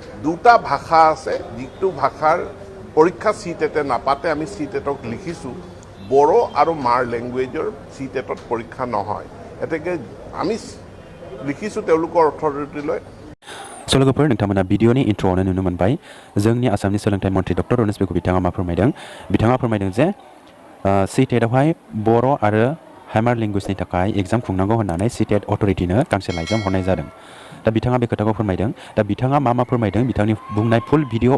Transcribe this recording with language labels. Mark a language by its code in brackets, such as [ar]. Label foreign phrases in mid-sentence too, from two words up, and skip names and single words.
[as] দুটা ভাষা আছে যিটো ভাষাৰ পৰীক্ষা CTET নাপাতে আমি CTETক লিখিছোঁ বড়ো আৰু মাৰ লেংগুৱেজৰ CTETত পৰীক্ষা নহয় এতেকে আমি লিখিছোঁ তেওঁলোকৰ অথৰিটিলৈ [brx] सलगोफोर नोंथांमोना भिडिअनि इन्ट्र'आवनो नुनो मोनबाय जोंनि आसामनि सोलोंथाइ मन्थ्रि डक्टर रनेश पेगु बिथाङा मा फोरमायदों बिथाङा फोरमायदों जे CTETआवहाय बर' आरो हाइमार लेंगुवेजनि थाखाय एग्जाम खुंनांगौ होननानै CTET अथरिटिनो गांसे लाइजाम हरनाय जादों दा बिथाङा बे खोथाखौ फोरमायदों दा बिथाङा मा फोरमायदों बिथांनि बुंनाय [en] full video